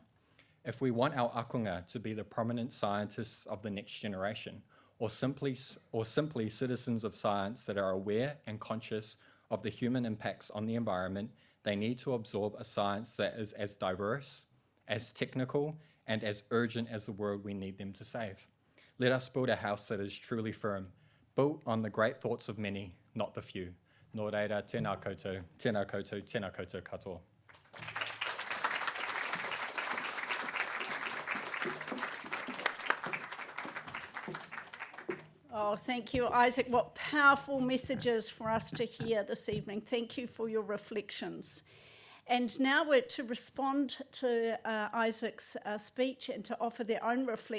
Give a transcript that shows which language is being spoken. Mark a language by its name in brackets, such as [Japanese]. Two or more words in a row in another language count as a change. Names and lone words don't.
[English] If we want our akonga to be the prominent scientists of the next generation, or simply citizens of science that are aware and conscious of the human impacts on the environment, they need to absorb a science that is as diverse, as technical, and as urgent as the world we need them to save. Let us build a house that is truly firm, built on the great thoughts of many, not the few. [Māori] Nō reira, tēnā koutou, tēnā koutou, tēnā koutou katoa. [English] Oh, thank you, Isaac. What powerful messages for us to hear this evening. Thank you for your reflections. And now we're to respond to Isaac's speech and to offer their own reflections.